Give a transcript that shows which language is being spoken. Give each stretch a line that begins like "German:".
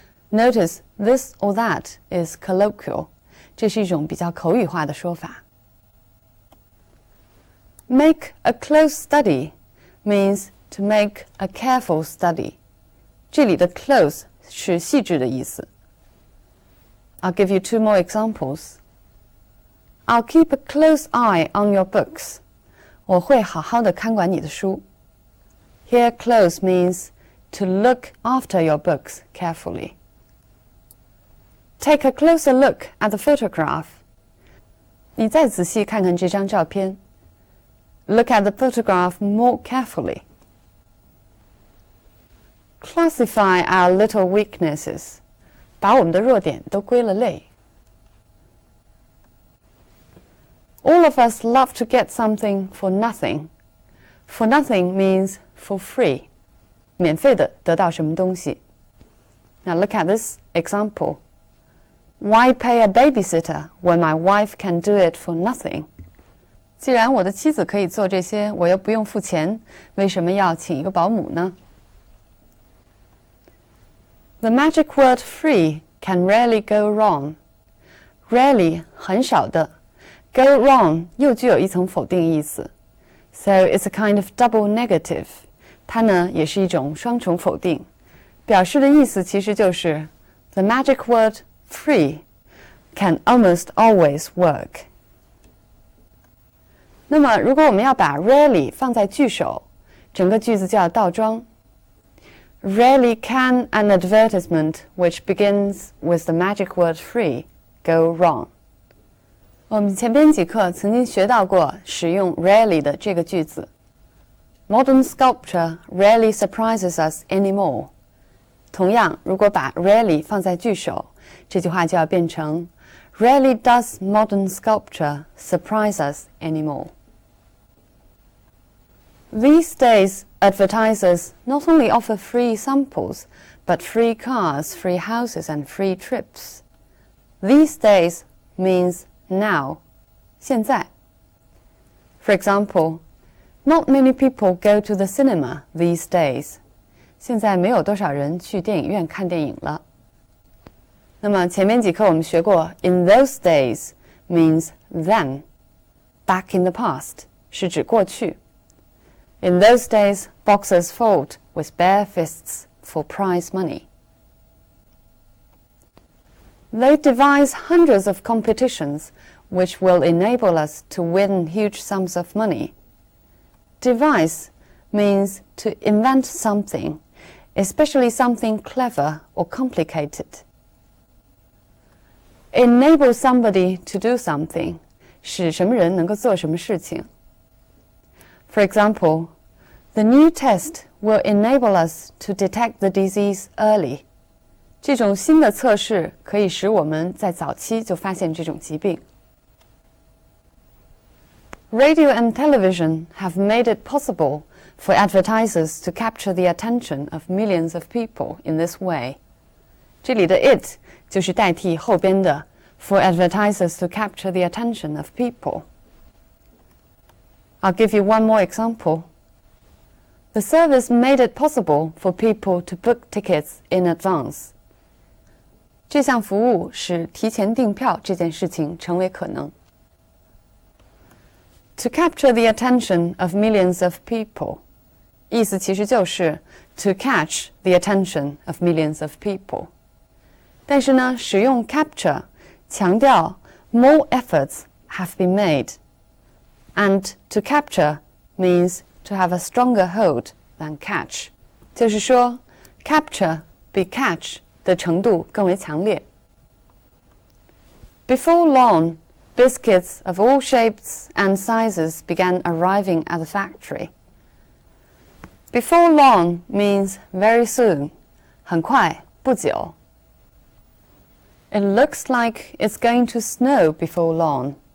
English: Notice this or that is colloquial,
Chinese: 这是一种比较口语化的说法。
English: Make a close study means to make a careful study.
Chinese: 这里的 close 是细致的意思。
English: I'll give you two more examples. I'll keep a close eye on your books.
Chinese: 我会好好的看管你的书。
English: Here close means to look after your books carefully. Take a closer look at the photograph.
Chinese: 你再仔细看看这张照片。
English: Look at the photograph more carefully. Classify our little weaknesses.
Chinese: 把我们的弱点都归了类。
English: All of us love to get something for nothing. For nothing means for free.
Chinese: 免费的得到什么东西。
English: Now look at this example. Why pay a babysitter when my wife can do it for nothing?
Chinese: 既然我的妻子可以做这些，我又不用付钱，为什么要请一个保姆呢？
English: The magic word free can rarely go wrong. Rarely
Chinese: 很少的
English: go wrong
Chinese: 又具有一层否定意思
English: So it's a kind of double negative.
Chinese: 它呢也是一种双重否定，表示的意思其实就是
English: The magic word free can almost always work.
Chinese: 那么如果我们要把 rarely 放在句首，整个句子就要倒装。
English: Rarely can an advertisement which begins with the magic word free go wrong.
Chinese: 我们前边几课曾经学到过使用 rarely 的这个句子。
English: Modern sculpture rarely surprises us anymore.
Chinese: 同样，如果把 rarely 放在句首，这句话就要变成
English: Rarely does modern sculpture surprise us anymore. These days, advertisers not only offer free samples, but free cars, free houses, and free trips. These days means now,
Chinese: 现在.
English: For example, not many people go to the cinema these days.
Chinese: 现在没有多少人去电影院看电影了。那么前面几课我们学过
English: in those days means then. Back in the past
Chinese: 是指过去。
English: In those days, boxers fought with bare fists for prize money. They devise hundreds of competitions which will enable us to win huge sums of money. Devise means to invent something, especially something clever or complicated. Enable somebody to do something,
Chinese: 使什么人能够做什么事情。
English: For example, the new test will enable us to detect the disease early.
Chinese: 这种新的测试可以使我们在早期就发现这种疾病。
English: Radio and television have made it possible for advertisers to capture the attention of millions of people in this way.
Chinese: 这里的 it 就是代替后边的
English: for advertisers to capture the attention of people. I'll give you one more example. The service made it possible for people to book tickets in advance.
Chinese: 这项服务使提前订票这件事情成为可能。
English: To capture the attention of millions of people.
Chinese: 意思其实就是
English: to catch the attention of millions of people.
Chinese: 但是呢，使用 capture 强调
English: more efforts have been made. And to capture means to have a stronger hold than catch.
Chinese: 就是说 capture 比 catch 的程度更为强烈。
English: Before long, biscuits of all shapes and sizes began arriving at the factory. Before long means very soon,
Chinese: 很快，不久。
English: It looks like it's going to snow before long.